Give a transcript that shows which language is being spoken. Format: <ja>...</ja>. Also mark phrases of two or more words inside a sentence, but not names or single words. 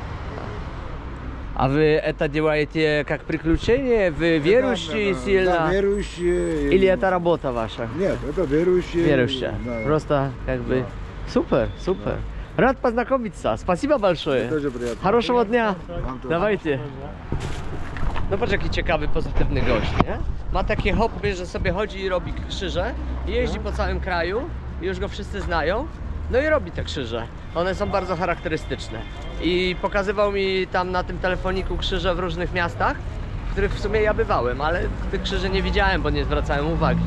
<ru>А вы это делаете как приключение? Вы верующие сильно? Да, верующие. Или это работа ваша? Нет, это верующие. Верующая. Да. Просто как бы... Супер. Рад познакомиться. Спасибо большое. Тоже приятно. Хорошего dnia. Вам тоже.</ru> <pl>Dawajcie. No patrz jaki ciekawy, pozytywny gość, nie? Ma takie hobby, że sobie chodzi i robi krzyże i jeździ po całym kraju i już go wszyscy znają. No i robi te krzyże. One są bardzo charakterystyczne. I pokazywał mi tam na tym telefoniku krzyże w różnych miastach, w których w sumie ja bywałem, ale tych krzyży nie widziałem, bo nie zwracałem uwagi.</pl>